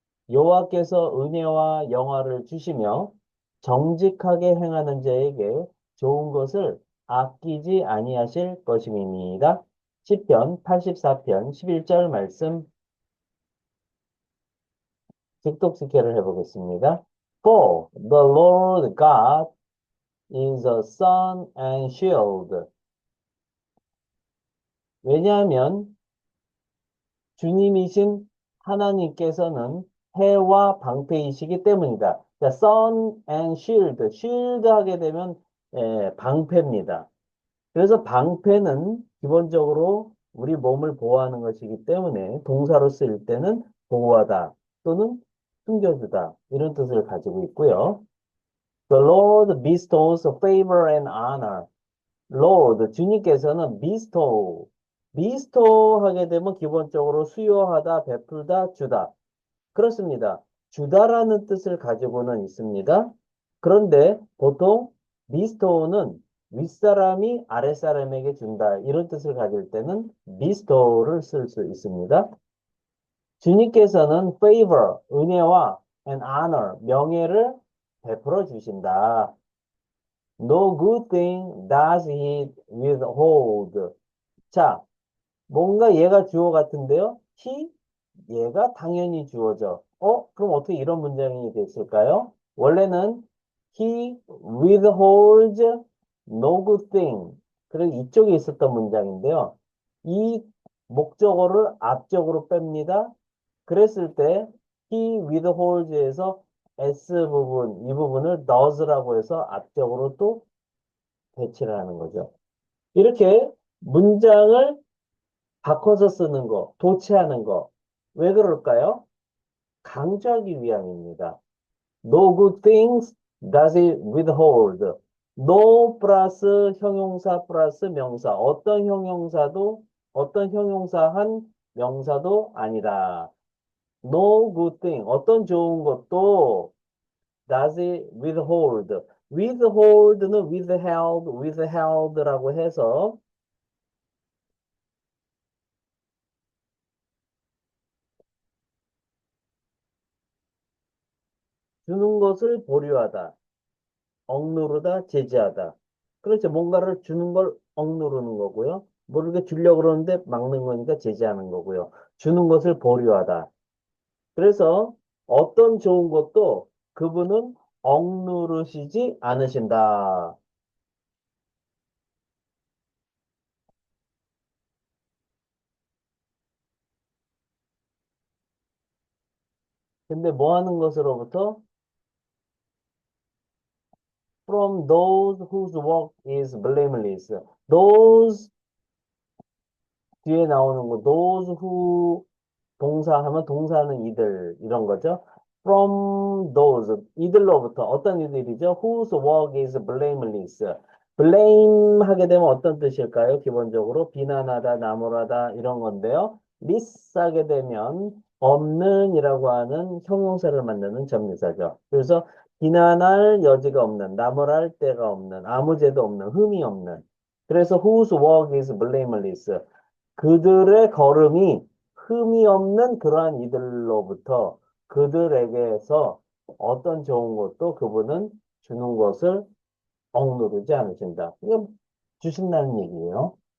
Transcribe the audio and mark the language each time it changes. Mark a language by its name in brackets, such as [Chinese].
[Korean] 여호와께서 은혜와 영화를 주시며 정직하게 행하는 자에게 좋은 것을 아끼지 아니하실 것임입니다. 시편 84편 11절 말씀 직독직해를 해보겠습니다. [English] For the Lord God is a sun and shield. [Korean] 왜냐하면 주님이신 하나님께서는 해와 방패이시기 때문이다. 자, [English] sun and shield, [Korean] shield 하게 되면 방패입니다. 그래서 방패는 기본적으로 우리 몸을 보호하는 것이기 때문에 동사로 쓰일 때는 보호하다 또는 숨겨주다 이런 뜻을 가지고 있고요. [English] The Lord bestows favor and honor. [Korean] Lord, 주님께서는 bestow 하게 되면 기본적으로 수여하다, 베풀다, 주다. 그렇습니다. 주다라는 뜻을 가지고는 있습니다. 그런데 보통 bestow는 윗사람이 아랫사람에게 준다. 이런 뜻을 가질 때는 bestow를 쓸 수 있습니다. 주님께서는 favor, 은혜와 and honor, 명예를 베풀어 주신다. [English] No good thing does he withhold. [Korean] 자, 뭔가 얘가 주어 같은데요. he, 얘가 당연히 주어죠. 그럼 어떻게 이런 문장이 됐을까요? 원래는 [English] he withholds no good thing. [Korean] 그래서 이쪽에 있었던 문장인데요. 이 목적어를 앞쪽으로 뺍니다. 그랬을 때 he withholds에서 s 부분, 이 부분을 does라고 해서 앞쪽으로 또 배치를 하는 거죠. 이렇게 문장을 바꿔서 쓰는 거, 도치하는 거. 왜 그럴까요? 강조하기 위함입니다. [English] No good things does it withhold. [Korean] No 플러스 형용사 플러스 명사. 어떤 형용사도 어떤 형용사한 명사도 아니다. [English] No good thing. [Korean] 어떤 좋은 것도 [English] does it withhold. [Korean] withhold는 withheld, withheld라고 해서 주는 것을 보류하다. 억누르다, 제지하다. 그렇죠. 뭔가를 주는 걸 억누르는 거고요. 모르게 주려고 그러는데 막는 거니까 제지하는 거고요. 주는 것을 보류하다. 그래서 어떤 좋은 것도 그분은 억누르시지 않으신다. 근데 뭐 하는 것으로부터? [English] From those whose work is blameless. [Korean] Those 뒤에 나오는 거, those who 동사하면 동사는 이들 이런 거죠. [English] From those [Korean] 이들로부터 어떤 이들이죠? [English] Whose work is blameless. [Korean] blame 하게 되면 어떤 뜻일까요? 기본적으로 비난하다, 나무라다 이런 건데요. less 하게 되면 없는이라고 하는 형용사를 만드는 접미사죠. 그래서 비난할 여지가 없는, 나무랄 데가 없는, 아무 죄도 없는, 흠이 없는. 그래서 [English] whose work is blameless. [Korean] 그들의 걸음이 흠이 없는 그러한 이들로부터 그들에게서 어떤 좋은 것도 그분은 주는 것을 억누르지 않으신다. 이거 주신다는 얘기예요.